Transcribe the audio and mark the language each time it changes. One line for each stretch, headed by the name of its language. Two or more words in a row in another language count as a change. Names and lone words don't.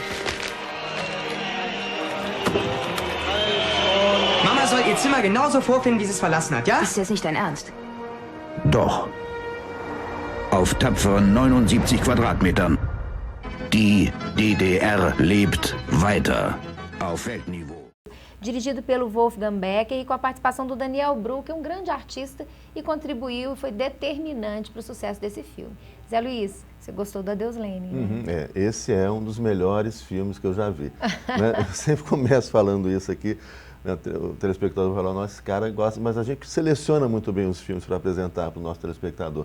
German: Mama soll ihr Zimmer genauso vorfinden, wie sie es verlassen hat, ja? Ist das nicht dein Ernst? Doch. Auf tapferen 79 Quadratmetern. Die DDR lebt weiter. Auf Weltniveau.
Portuguese: Dirigido pelo Wolfgang Becker e com a participação do Daniel Bru, que é um grande artista e contribuiu e foi determinante para o sucesso desse filme. Zé Luiz, você gostou do Adeus Lenin, né? Esse é um dos melhores filmes que eu já vi. Né? Eu sempre começo falando isso aqui, né? O telespectador fala, nossa, esse cara gosta, mas a gente seleciona muito bem os filmes para apresentar para o nosso telespectador.